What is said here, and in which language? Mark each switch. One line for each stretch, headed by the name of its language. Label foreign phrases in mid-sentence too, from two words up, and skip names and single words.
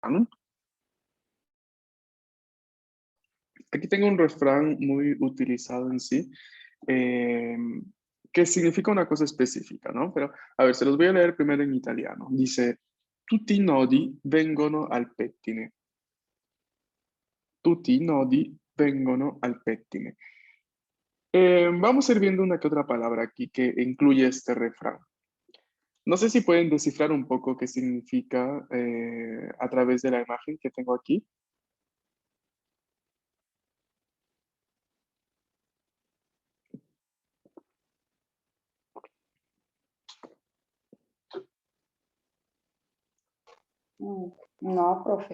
Spanish: Aquí tengo un refrán muy utilizado en sí, eh, que significa una cosa específica, ¿no? Pero, a ver, se los voy a leer primero en italiano.
Italian: Dice, tutti i nodi vengono al pettine. Tutti i nodi vengono al pettine.
Spanish: Vamos a ir viendo una que otra palabra aquí que incluye este refrán. No sé si pueden descifrar un poco qué significa a través de la imagen que tengo aquí. No, profe.